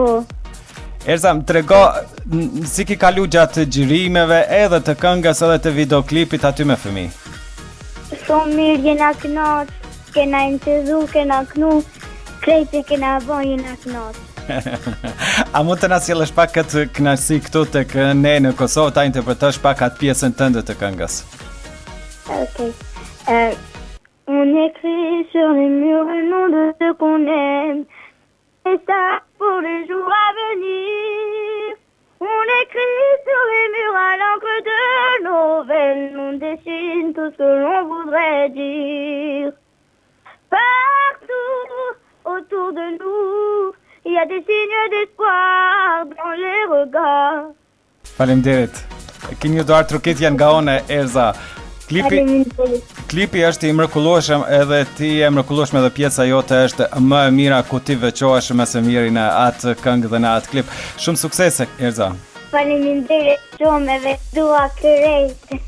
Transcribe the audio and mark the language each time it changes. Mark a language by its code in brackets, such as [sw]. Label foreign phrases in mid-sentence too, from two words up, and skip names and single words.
[sq] Erza, më trego si ki kalu gjatë xhirimeve edhe të këngës edhe të videoklipit aty me fëmijë. shumë mirë, jena knaq, kena intezu, kena knu, krejtë kena bon, jena knaq. A mund të na sjellësh pak këtë kënaqësi këtu tek ne në Kosovë, ta interpretosh pak atë pjesën tënde të këngës? Ok. [fr] On écrit sur les murs le nom de ceux qu'on aime, et ça pour les jours à venir. On écrit sur les murs à l'encre de nos veines, on dessine tout ce que l'on voudrait dire. Partout autour de nous, il y a des signes d'espoir dans les regards. [sq] Faleminderit. Keni një duar trukitje nga ona Erza. Klipi është i mrekullueshëm, edhe ti e mrekullueshme dhe pjesa jote është më e mira ku ti veçohesh më së miri në atë këngë dhe në atë klip. Shumë suksese, Erza. Faleminderit shumë edhe dua krejt.